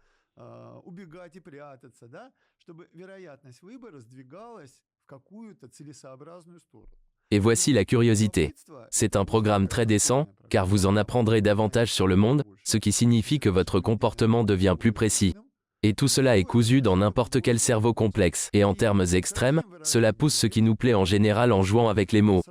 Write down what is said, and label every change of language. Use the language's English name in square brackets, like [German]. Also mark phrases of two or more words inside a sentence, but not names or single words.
[Russian] убегать и прятаться, да, чтобы вероятность выбора сдвигалась в какую-то целесообразную сторону. [French] Et voici la curiosité. C'est un programme très décent, car vous en apprendrez davantage sur le monde, ce qui signifie que votre comportement devient plus précis. Et tout cela est cousu dans n'importe quel cerveau complexe. Et en termes extrêmes, cela pousse ce qui nous plaît en général en jouant avec les mots.